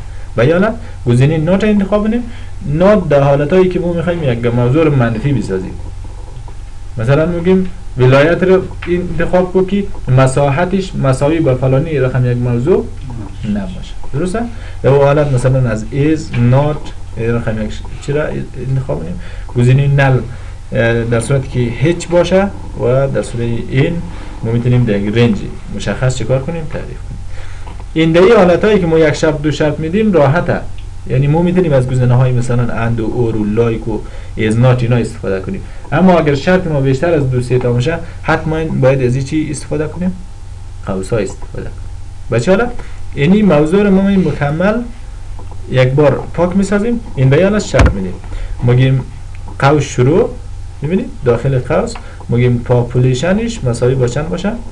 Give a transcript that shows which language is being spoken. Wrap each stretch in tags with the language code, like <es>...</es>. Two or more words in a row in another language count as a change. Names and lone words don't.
<fa>و یا نه گزینه نات انتخاب کنیم. نات در حالتایی که ما میخوایم یک موضوع منفی بسازیم. مثلا میگیم ولایت رو انتخاب کو که مساحتش مساوی با فلانی رقم یک موضوع نباشه. درسته؟ در اون حالت مثلا از</fa> <en>is not</en> <fa>رقم یک چرا انتخاب کنیم؟ گزینه نل در صورتی که هیچ باشه و در صورت این ما میتونیم در رنج مشخص چیکار کنیم؟ تعریف کنیم. این در حالتایی که ما یک شرط دو شرط میدیم راحته. یعنی ما میتونیم از گزینه های مثلا اند و اور و لایک و</fa> <en>is not</en> <fa>اینا استفاده کنیم. اما اگر شرط ما بیشتر از دو سه تا باشه حتما باید از چی استفاده کنیم؟ قوس ها استفاده کنیم. بچه حالا اینی موضوع رو ما مکمل یک بار پاک میسازیم. این بیان از شرط میدیم. میگیم قوس شروع، میبینید داخل قوس میگیم پاپولیشنش مساوی با چند باشه؟</fa>